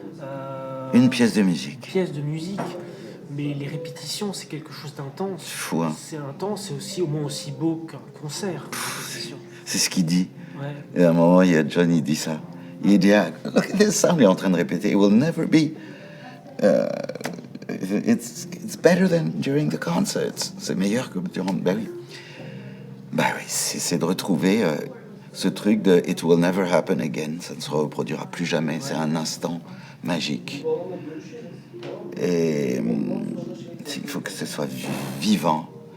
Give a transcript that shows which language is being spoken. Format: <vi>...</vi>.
<fr>Euh, Une pièce de musique. pièce de musique, mais les répétitions, c'est quelque chose d'intense. C'est fou, hein. C'est intense, c'est aussi au moins aussi beau qu'un concert. Une répétition. C'est ce qu'il dit. Ouais. Et à un moment, il y a John, il dit ça. Il dit, ah,</fr> <en>look at this sound,</en> <fr>il est en train de répéter.</fr> <en>It will never be... it's better than during the concerts.</en> <fr>C'est meilleur que durant... Ben oui. Ben oui, c'est de retrouver ce truc de</fr> <en>It will never happen again.</en> <fr>Ça ne se reproduira plus jamais. Ouais. C'est un instant magique. Et il faut que ce soit vivant.</fr>